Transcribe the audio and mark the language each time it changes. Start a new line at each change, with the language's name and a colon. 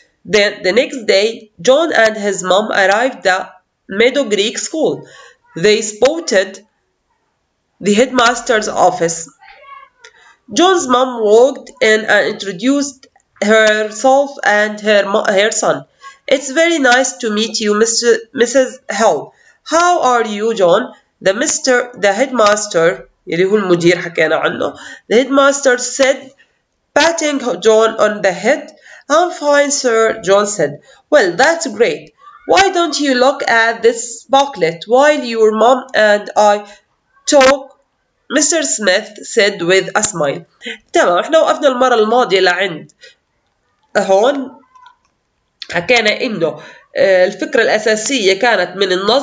English: Then the next day, John and his mom arrived at Meadow Creek School. They spotted the headmaster's office. John's mom walked in and introduced herself and her son. It's very nice to meet you, Mrs. Hill. How are you, John? The headmaster
Arabic: اللي هو المدير حكينا عنه.
English: The headmaster said, patting John on the head. I'm fine, sir, John said. Well, that's great. Why don't you look at this booklet while your mom and I talk? Mr. Smith said with a smile.
Arabic: تمام، احنا وقفنا المرة الماضية لعند هون حكينا انه الفكرة الأساسية كانت من النص.